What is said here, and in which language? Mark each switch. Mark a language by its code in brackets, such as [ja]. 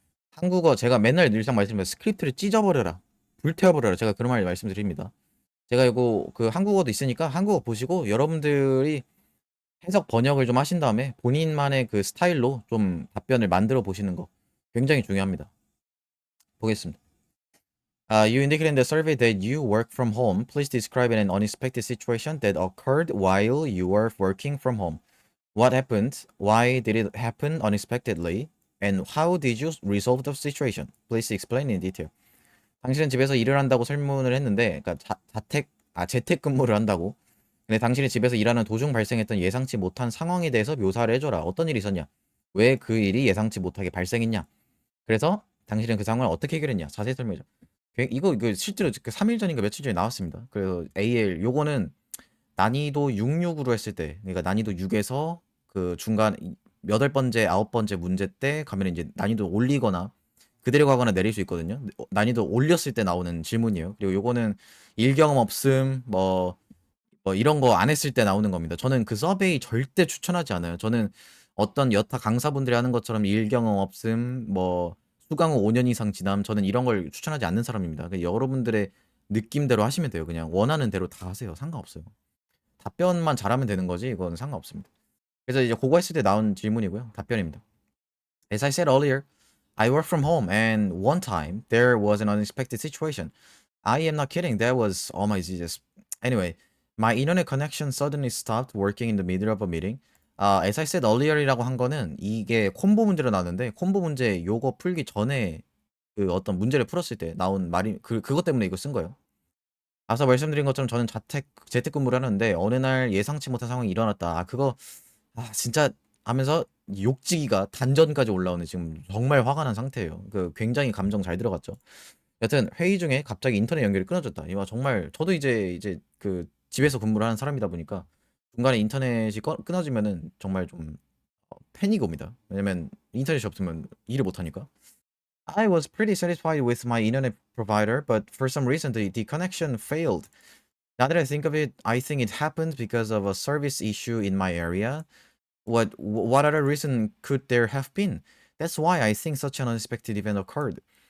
[ko] 한국어 제가 맨날 늘상 말씀드리면 스크립트를 찢어버려라. 불태워버려라. 제가 그런 말 말씀드립니다. 제가 이거 그 한국어도 있으니까 한국어 보시고 여러분들이 해석 번역을 좀 하신 다음에 본인만의 그 스타일로 좀 답변을 만들어 보시는 거 굉장히 중요합니다. 보겠습니다. [en] You indicated in the survey that you work from home. Please describe an unexpected situation that occurred while you were working from home. What happened? Why did it happen unexpectedly? And how did you resolve the situation? Please explain in detail. [ko] 당신은 집에서 일을 한다고 설문을 했는데, 그러니까 재택근무를 한다고. 근데 당신이 집에서 일하는 도중 발생했던 예상치 못한 상황에 대해서 묘사를 해줘라. 어떤 일이 있었냐? 왜 그 일이 예상치 못하게 발생했냐? 그래서 당신은 그 상황을 어떻게 해결했냐? 자세히 설명해줘. 이거 실제로 그 3일 전인가 며칠 전에 나왔습니다. 그래서 AL 요거는 난이도 66으로 했을 때, 그러니까 난이도 6에서 그 중간 여덟 번째, 아홉 번째 문제 때 가면 이제 난이도 올리거나 그대로 가거나 내릴 수 있거든요. 난이도 올렸을 때 나오는 질문이에요. 그리고 요거는 일 경험 없음, 뭐 이런 거 안 했을 때 나오는 겁니다. 저는 그 서베이 절대 추천하지 않아요. 저는 어떤 여타 강사분들이 하는 것처럼 일 경험 없음, 뭐 수강 후 5년 이상 지남, 저는 이런 걸 추천하지 않는 사람입니다. 여러분들의 느낌대로 하시면 돼요. 그냥 원하는 대로 다 하세요. 상관없어요. 답변만 잘하면 되는 거지 이건 상관없습니다. 그래서 이제 그거 했을 때 나온 질문이고요. 답변입니다. [en] As I said earlier, I work from home and one time there was an unexpected situation. I am not kidding. That was all my just anyway. My internet connection suddenly stopped working in the middle of a meeting. As I said earlier [ko] 이라고 한 거는 이게 콤보 문제로 나왔는데 콤보 문제 요거 풀기 전에 그 어떤 문제를 풀었을 때 나온 말이 그것 때문에 이거 쓴 거예요. 앞서 말씀드린 것처럼 저는 재택근무를 하는데 어느 날 예상치 못한 상황이 일어났다. 그거 진짜 하면서 욕지기가 단전까지 올라오는 지금 정말 화가 난 상태예요. 굉장히 감정 잘 들어갔죠. 여튼 회의 중에 갑자기 인터넷 연결이 끊어졌다. 이와 정말 저도 이제 그 집에서 근무를 하는 사람이다 보니까 중간에 인터넷이 끊어지면은 정말 좀 패닉이 옵니다. 왜냐면 인터넷이 없으면 일을 못 하니까. [en] I was pretty satisfied with my internet provider, but for some reason the connection failed. Now that I think of it, I think it happened because of a service issue in my area. What other reason could there have been? That's why I think such an unexpected event occurred.